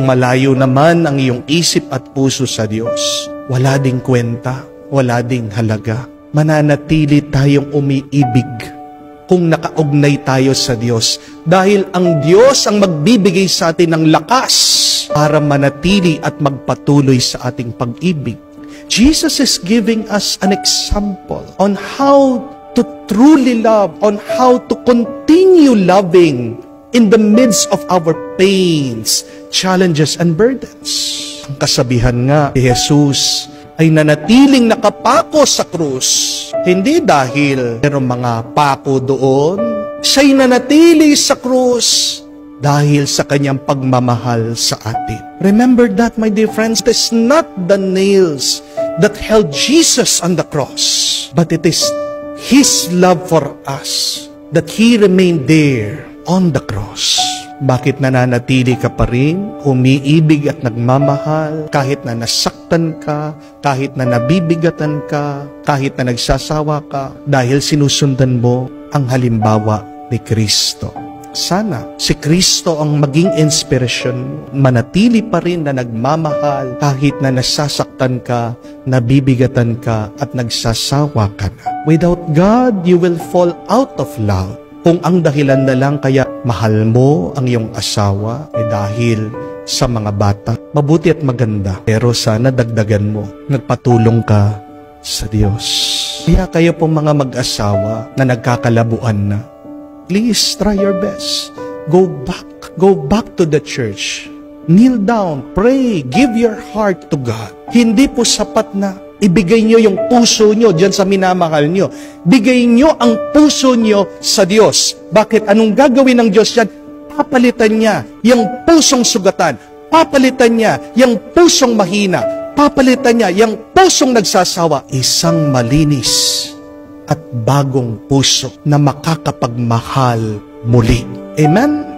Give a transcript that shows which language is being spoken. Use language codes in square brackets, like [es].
[tl] Kung malayo naman ang iyong isip at puso sa Diyos, wala ding kwenta, wala ding halaga. Mananatili tayong umiibig kung nakaugnay tayo sa Diyos, dahil ang Diyos ang magbibigay sa atin ng lakas para manatili at magpatuloy sa ating pag-ibig. [en] Jesus is giving us an example on how to truly love, on how to continue loving in the midst of our pains, challenges, and burdens. [tl] Ang kasabihan nga, si Jesus ay nanatiling nakapako sa krus. Hindi dahil mayroong mga pako doon. Siya'y nanatili sa krus dahil sa kanyang pagmamahal sa atin. [en] Remember that, my dear friends, it is not the nails that held Jesus on the cross, but it is His love for us that He remained there on the cross. [tl] Bakit nananatili ka pa rin, umiibig at nagmamahal, kahit na nasaktan ka, kahit na nabibigatan ka, kahit na nagsasawa ka, dahil sinusundan mo ang halimbawa ni Kristo. Sana si Kristo ang maging inspirasyon, manatili pa rin na nagmamahal kahit na nasasaktan ka, nabibigatan ka, at nagsasawa ka na. [en] Without God, you will fall out of love. [tl] Kung ang dahilan na lang kaya mahal mo ang iyong asawa ay dahil sa mga bata, mabuti at maganda. Pero sana dagdagan mo, nagpatulong ka sa Diyos. Kaya kayo pong mga mag-asawa na nagkakalabuan na, [en] please try your best. Go back to the church. Kneel down, pray, give your heart to God. [tl] Hindi po sapat na ibigay nyo yung puso nyo dyan sa minamahal nyo. Bigay nyo ang puso nyo sa Diyos. Bakit? Anong gagawin ng Diyos yan? Papalitan niya yung pusong sugatan. Papalitan niya yung pusong mahina. Papalitan niya yung pusong nagsasawa. Isang malinis at bagong puso na makakapagmahal muli. Amen?